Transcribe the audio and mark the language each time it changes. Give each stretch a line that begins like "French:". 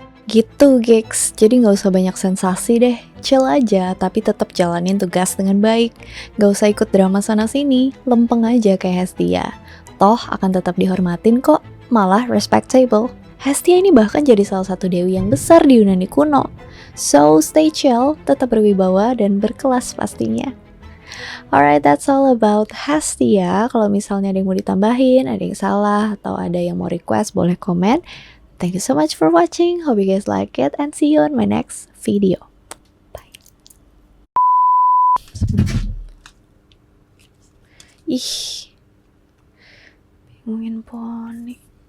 Indonesian: Gitu gigs, jadi gak usah banyak sensasi deh, chill aja tapi tetap jalanin tugas dengan baik. Gak usah ikut drama sana-sini, lempeng aja kayak Hestia. Toh akan tetap dihormatin kok, malah respectable. Hestia ini bahkan jadi salah satu dewi yang besar di Yunani kuno.
English: So stay chill,
Indonesian: tetap berwibawa dan berkelas pastinya.
English: Alright, that's all about Hestia.
Indonesian: Kalau misalnya ada yang mau ditambahin, ada yang salah, atau ada yang mau request, boleh komen.
English: Thank you so much for watching. Hope you guys like it and see you on my next video. Bye.
Indonesian: Ih, bingungin poni.